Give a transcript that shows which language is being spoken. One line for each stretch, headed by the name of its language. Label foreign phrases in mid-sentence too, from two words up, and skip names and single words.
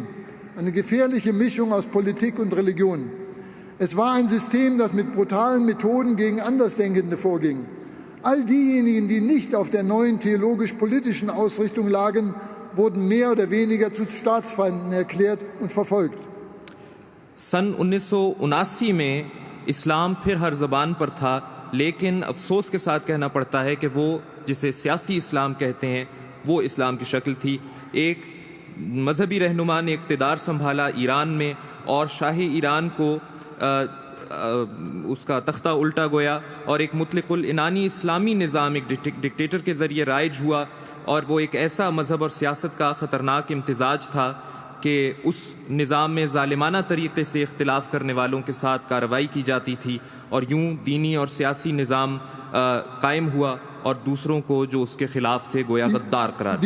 German: Eine gefährliche Mischung aus Politik und Religion. Es war ein System, das mit brutalen Methoden gegen Andersdenkende vorging. All diejenigen, die nicht auf der neuen theologisch-politischen Ausrichtung lagen, wurden mehr oder weniger zu Staatsfeinden erklärt und verfolgt.
Urdu: سن 1979 میں اسلام پھر ہر زبان پر تھا، لیکن افسوس کے ساتھ کہنا پڑتا ہے کہ وہ جسے سیاسی اسلام کہتے ہیں وہ اسلام کی شکل تھی. ایک مذہبی رہنما نے اقتدار سنبھالا ایران میں اور شاہی ایران کو اس کا تختہ الٹا گویا اور ایک مطلق العنانی اسلامی نظام ایک ڈکٹیٹر کے ذریعے رائج ہوا اور وہ ایک ایسا مذہب اور سیاست کا خطرناک امتزاج تھا کہ اس نظام میں ظالمانہ طریقے سے اختلاف کرنے والوں کے ساتھ کارروائی کی جاتی تھی اور یوں دینی اور سیاسی نظام قائم ہوا اور دوسروں کو جو اس کے خلاف تھے گویا غدار قرار دیا.